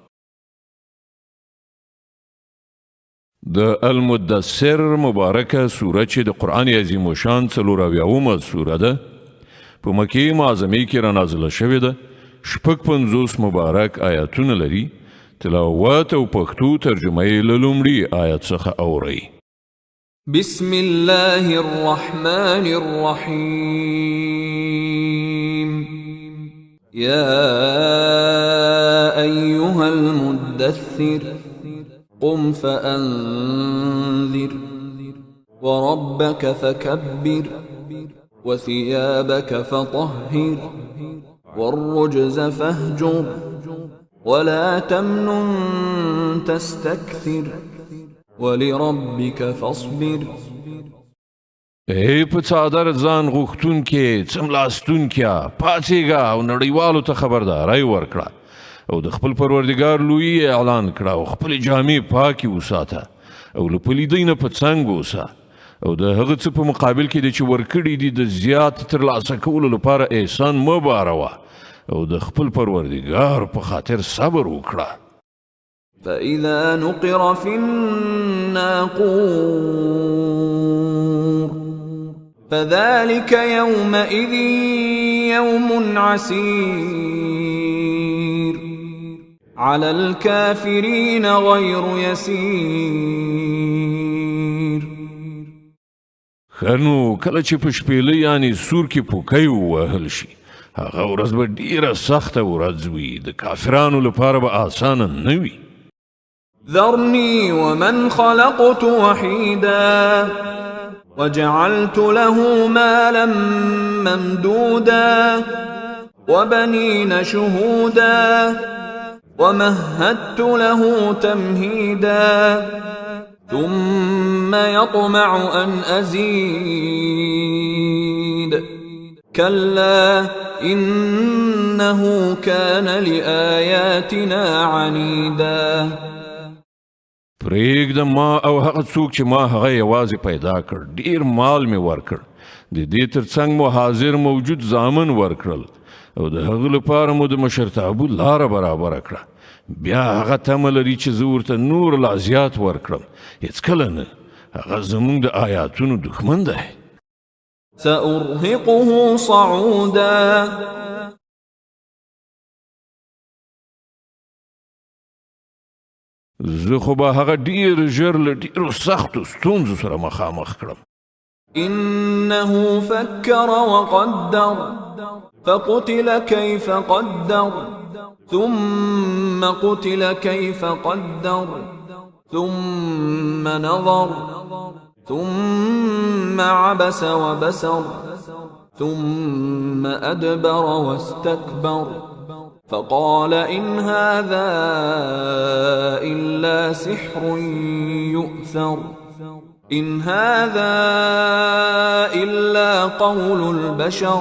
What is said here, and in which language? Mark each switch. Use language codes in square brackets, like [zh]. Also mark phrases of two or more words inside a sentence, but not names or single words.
[ps] د المدثر مبارکه سوره چې د قرآن عظیم الشان 44 سوره ده په مکې معظمې کې را نازله شوې ده. 56 مبارک آیاتونه لري. تلاوت او پښتو ترجمه یې له لومړي آیت څخه اورئ. [ar] بسم الله الرحمن الرحيم يا أيها المدثر قم فأنذر وربك فكبر وثيابك فطهر والرجز فاهجر ولا تمنن تستكثر ولربك فاصبر. [ps] ای په څادر ځان غوښتونکې څملاستونکیه پاڅېږه او نړیوالو ته خبرداری ورکړه او د خپل پروردګار لویي اعلان کړه او خپلې جامې پاکې وساته او له پلیدۍ نه په څنګ اوسه او د هغه څه په مقابل کې د چې ورکړي دي د زیات ترلاسه کولو لپاره احسان مه باروه او د خپل پروردګار په خاطر صبر وکړه. [ar] فإذا نقر في الناقور فذلك يومئذ يوم عسير على الكافرين غير يسير. [ps] ښه نو کله چې په شپېلۍ یعنې سور کې پوکی ووهل شي هغه ورځ به ډیره سخته ورځ وي د کافرانو لپاره به اسانه نه وي [ar] ذرني ومن خلقت وحيدا وجعلت له مالا ممدودا وبنين شهودا ومهدت له تمهيدا ثم يطمع أن أزيد كلا إنه كان لآياتنا عنيدا [ps] پرېږده ما او هغه څوک چې ما هغه یوازې پیدا کړ ډیر مال مې ورکړ د دې ترڅنګ مو حاضر موجود زامن ورکړل او د هغه لپاره مو د مشرتابه لاره برابره کړه بیا هغه تمه لري چې زه ورته نور لا زیات ورکړم هېڅکله نه هغه زموږ د آیاتونو دښمن دی [ar] سأرهقه صعودا [ps] زه خو به هغه ډیر ژر له ډیرو سختو ستونزو سره مخامخ کړم [ar] إنه فكر وقدر فقتل كيف قدر ثم قتل كيف قدر ثم نظر ثم عبس وبسر ثم أدبر واستكبر فقال إن هذا إلا سحر يؤثر إن هذا إلا قول البشر